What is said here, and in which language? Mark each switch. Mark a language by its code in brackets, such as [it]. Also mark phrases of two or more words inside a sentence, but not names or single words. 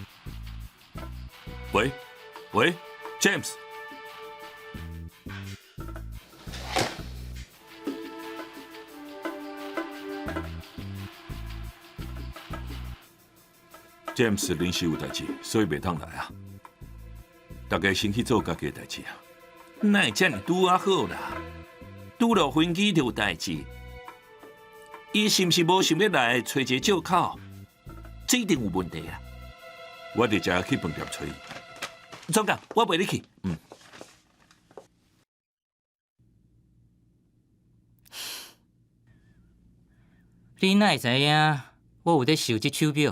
[nan] 喂喂 ，James。James 临时有代志，所以袂当来啊。大家先去做家己的代志啊。哪会遮尔拄啊好啦？拄了飞机就有代志，伊是毋是无想要来找一个借口？这一定有问题啊！我直接去饭店找伊。总监，我陪你去。你哪会知影我有在收这手表？